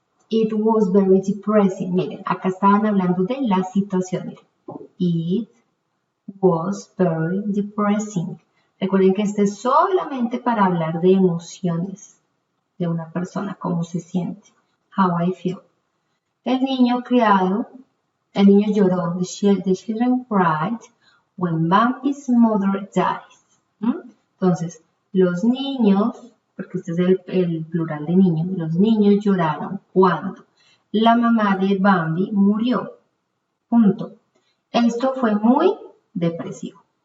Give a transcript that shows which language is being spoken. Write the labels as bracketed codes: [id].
[en] It was very depressing. [es] Miren, acá estaban hablando de la situación. Miren. [en] It was very depressing. [es] Recuerden que este es solamente para hablar de emociones de una persona, cómo se siente. [en] How I feel. [es] El niño lloró. [en] The children cried when Bambi's mother dies. [es] Entonces, los niños, porque este es el plural de niños, los niños lloraron cuando la mamá de Bambi murió. Punto. Esto fue muy depresivo.